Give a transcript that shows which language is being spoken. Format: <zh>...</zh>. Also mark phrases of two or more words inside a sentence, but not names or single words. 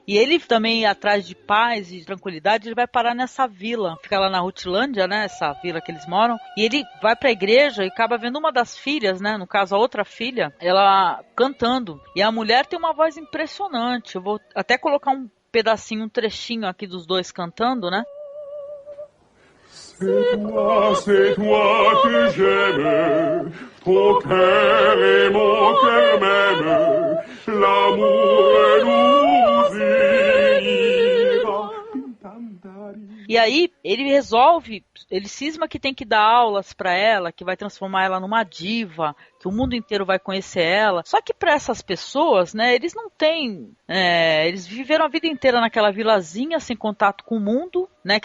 <pt>E ele também, atrás de paz e tranquilidade, ele vai parar nessa vila, fica lá na Rutilândia, né? Essa vila que eles moram. E ele vai pra igreja e acaba vendo uma das filhas, né? No caso, a outra filha, ela cantando. E a mulher tem uma voz impressionante. Eu vou até colocar um pedacinho, um trechinho aqui dos dois cantando, né?</pt> <fr>C'est toi que j'aime, ton cœur est mon cœur même, l'amour nous unira.</fr> <pt>E aí, ele cisma que tem que dar aulas pra ela, que vai transformar ela numa diva, que o mundo inteiro vai conhecer ela. Só que para essas pessoas, né, eles não têm... eles viveram a vida inteira naquela vilazinha, sem contato com o mundo, né?</pt>